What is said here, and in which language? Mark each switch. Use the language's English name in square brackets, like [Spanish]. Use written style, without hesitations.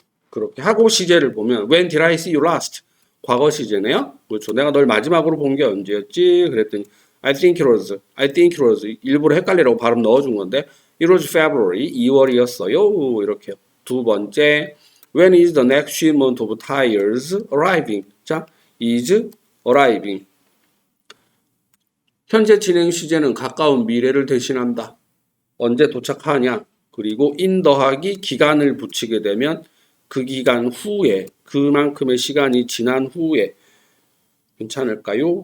[Korean] 그렇게 하고 시제를 보면 [English] When did I see you last? [Korean] 과거 시제네요. 그렇죠. 내가 널 마지막으로 본 게 언제였지? 그랬더니 [English] I think it was [Korean] 일부러 헷갈리라고 발음 넣어준 건데 [English] It was February [Korean] 2월이었어요. 이렇게요. 두 번째 [English] When is the next shipment of tires arriving? 자, is arriving. [Korean] 현재 진행 시제는 가까운 미래를 대신한다. 언제 도착하냐? 그리고 in 더하기 기간을 붙이게 되면 그 기간 후에 그만큼의 시간이 지난 후에 괜찮을까요?